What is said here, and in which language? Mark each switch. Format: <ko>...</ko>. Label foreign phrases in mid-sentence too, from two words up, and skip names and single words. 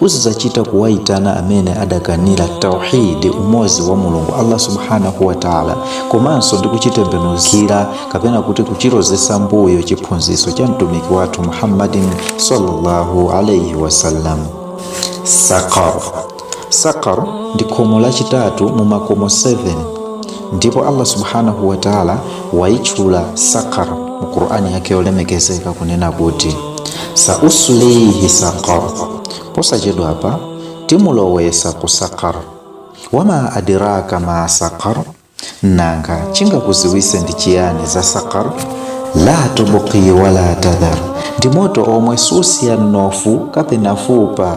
<ny>uzizacita kuwaitana amene adakanira tauhidi, umozi wa Mulungu Allah</ny> <ar>سبحانه وتعالى,</ar> <ny>komanso ndi kuchitembenuzira kapena kuti kuchirozesa mbuyo chiphunzitso cha mtumiki wathu Muhammadin</ny> <ar>صلى الله عليه وسلم.</ar> <ny>Saqar ndi khomo lachitatu mu makomo 7, ndipo Allah</ny> <ar>سبحانه وتعالى</ar> <ny>waitchula Saqar mu Qur'ani yake yolemekezeka kunena kuti</ny> <ar>سأصليه سقر,</ar> <ny>posachedwa apa timulowesa ku Saqar.</ny> <ar>وما أدراك ما سقر,</ar> <ny>nanga chingakuziwise ndi chiyani za Saqar?</ny> <ar>لا تبقي ولا تذر,</ar> <ny>ndi moto omwe susiya mnofu kapena fupa.</ny>